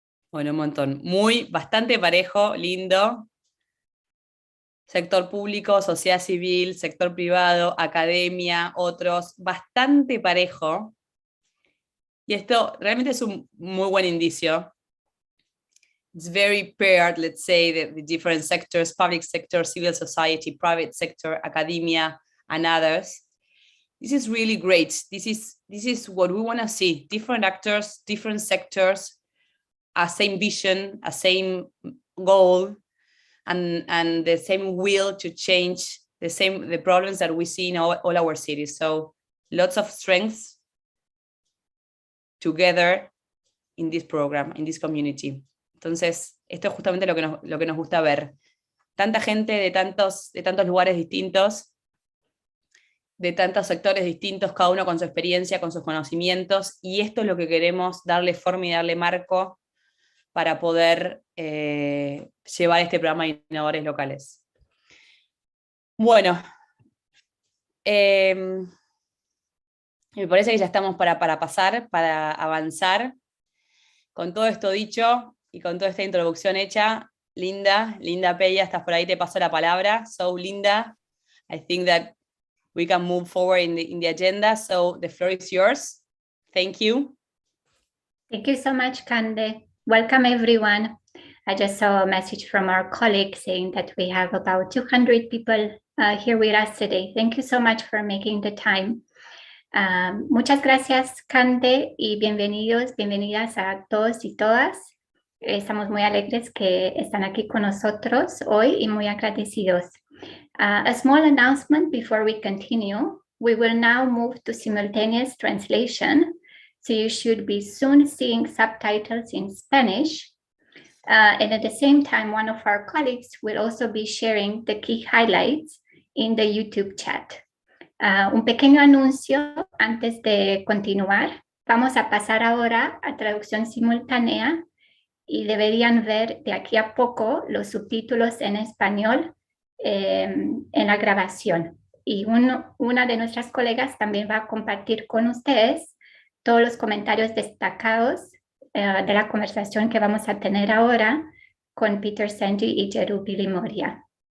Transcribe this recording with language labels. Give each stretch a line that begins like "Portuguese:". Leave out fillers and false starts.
Spanish: Bueno, un montón. Bastante parejo, lindo. Sector público, sociedad civil, sector privado, academia, otros. Bastante parejo. Y esto realmente es un muy buen indicio.
English: It's very paired, let's say, the different sectors, public sector, civil society, private sector, academia, and others. This is really great. This is what we want to see. Different actors, different sectors, a same vision, a same goal, and the same will to change the problems that we see in all our cities. So lots of strengths together in this program, in this community.
Spanish: Entonces, esto es justamente lo que nos gusta ver. Tanta gente de tantos lugares distintos, de tantos sectores distintos, cada uno con su experiencia, con sus conocimientos, y esto es lo que queremos darle forma y darle marco para poder llevar este programa de innovadores locales. Bueno, me parece que ya estamos para pasar, para avanzar. Con todo esto dicho y con toda esta introducción hecha, Linda Peña, estás por ahí, te paso la palabra.
English: So Linda, I think that we can move forward in the agenda. So the floor is yours. Thank you. Thank you so much, Cande. Welcome, everyone. I just saw a message from our colleague saying that we have about 200 people here with us today. Thank you so much for making the time.
Spanish: Muchas gracias, Cande, y bienvenidos, bienvenidas a todos y todas. Estamos muy alegres que están aquí con nosotros hoy y muy agradecidos.
English: A small announcement before we continue. We will now move to simultaneous translation, so you should be soon seeing subtitles in Spanish. And at the same time, one of our colleagues will also be sharing the key highlights in the YouTube chat.
Spanish: Un pequeño anuncio antes de continuar. Vamos a pasar ahora a traducción simultánea y deberían ver de aquí a poco los subtítulos en español en la grabación. Y una de nuestras colegas también va a compartir con ustedes todos los comentarios destacados de la conversación que vamos a tener ahora con Peter Senge y Jeru Bilimoria.